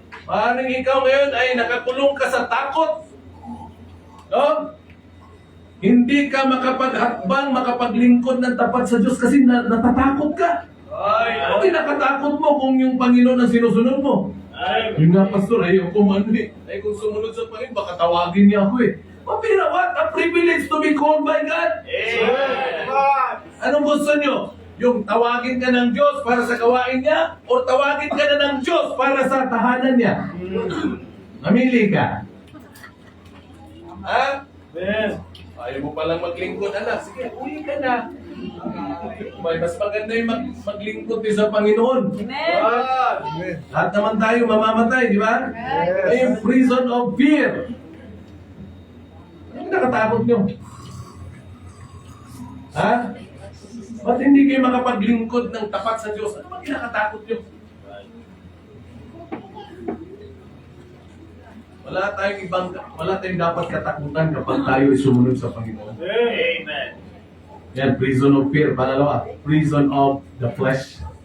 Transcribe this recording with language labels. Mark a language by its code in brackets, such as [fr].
[tl] Parang ikaw ngayon ay nakakulong ka sa takot. No? Hindi ka makapaghakbang, makapaglingkod ng tapat sa Diyos kasi natatakot ka. Ano kinakatakot mo kung yung Panginoon ang sinusunod mo? Yun nga, Pastor, ayoko man eh. Ay kung sumunod sa Panginoon, baka tawagin niya ako eh. Pero [en] what a privilege to be called by God. [tl] Anong gusto nyo? Yung tawagin ka ng Diyos para sa gawain niya o tawagin ka na ng Diyos para sa tahanan niya? Namili ka. Ha? [en] Yes. [tl] Ayaw mo palang maglingkod, anak. Sige, uwi ka na. Mas maganda yung maglingkod din sa Panginoon. Lahat naman tayo mamamatay, di ba? Ay, yung [en] prison of fear. [tl] Ano nakatakot nyo? Ha? Ba't hindi kayo makapaglingkod ng tapat sa Diyos? Ano ba kinakatakot nyo? Wala tayong dapat katakutan kapag tayo ay sumunod sa Panginoon. Amen. Yan, [en] prison of fear. [tl] Pangalawa, [en] prison of the flesh.